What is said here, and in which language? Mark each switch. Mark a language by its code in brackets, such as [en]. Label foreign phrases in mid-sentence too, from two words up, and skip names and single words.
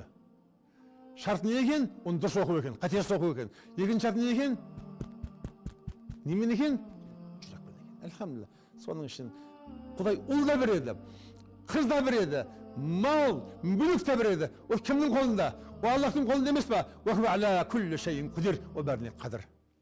[kk] Шарт не екен? Оны дұрыс оқу екен, қатесіз оқу екен. Екінші шарт не екен? Немен екен? Жүрекпен екен. Әлхамдулилла. Соның үшін Құдай ұл да береді, қыз да береді, мал, мүлік те береді. Ол кімнің қолында? Ол Аллахтың қолында емес па? [ar] وهو على كل شيء قدير. [kk] Ол бәріне қадір.